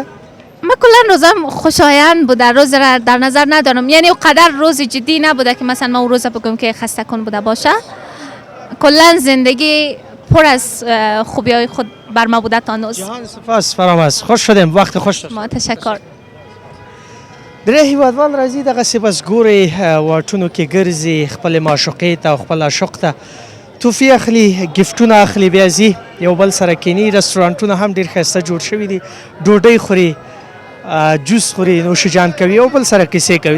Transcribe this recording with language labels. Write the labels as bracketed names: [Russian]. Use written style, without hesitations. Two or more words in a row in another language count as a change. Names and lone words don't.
[Persian] من کلا روزم خوشایند بوده، روز را در نظر ندارم. یعنی اونقدر روز جدی نبوده که مثلا من اون روز بگم که خسته کن بوده باشه. کلا زندگی پر از خوبی‌های خود بر ما بوده تا نوز. جهان سپاس فرامرز. خوش شدیم. وقت خوش داشت. ما تشکر. [Pashto] درې هیوادوال راځي دغسې بس ګورئ واټونو کې ګرځي خپلې معشوقې ته او خپل عاشق ته توفې اخلي ګفټونه اخلي بیا ځي یو بل سره کیني. رستورانټونه هم ډېر ښایسته جوړ شوي دي، ډوډۍ خوري، جوس خوري، نوشیجان کوي، یو بل سره کیسې کوي.